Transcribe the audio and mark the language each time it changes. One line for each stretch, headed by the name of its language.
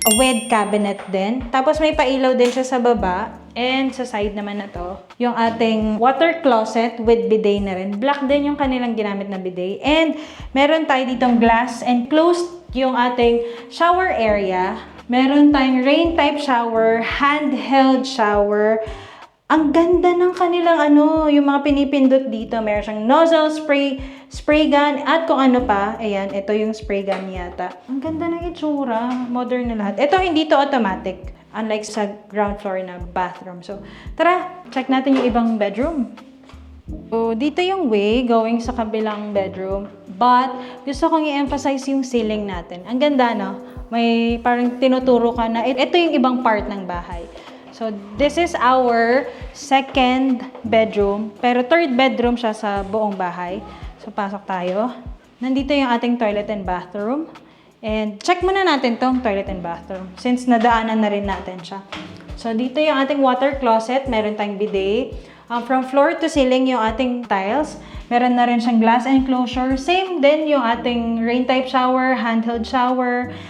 Filipino: with cabinet din. Tapos may pailaw din siya sa baba. And sa side naman na to, yung ating water closet with bidet na rin. Black din yung kanilang ginamit na bidet. And meron tayo ditong glass and closed yung ating shower area. Meron tayong rain type shower, handheld shower. Ang ganda ng kanilang yung mga pinipindot dito. Meron siyang nozzle, spray gun, at kung ano pa. Ayan, ito yung spray gun yata. Ang ganda ng itsura. Modern na lahat. Ito, hindi to automatic. Unlike sa ground floor na bathroom. So, tara, check natin yung ibang bedroom. So, dito yung way going sa kabilang bedroom. But, gusto kong i-emphasize yung ceiling natin. Ang ganda, no? May parang tinuturo ka na, ito yung ibang part ng bahay.
English: So, this is our second bedroom.
Filipino: Pero third bedroom siya sa buong bahay. So, pasok tayo. Nandito yung ating toilet and bathroom. And check muna natin tong toilet and bathroom since nadaanan na rin natin siya. So, dito yung ating water closet. Meron tayong bidet. From floor to ceiling yung ating tiles. Meron na rin siyang glass enclosure. Same din yung ating rain type shower, handheld shower.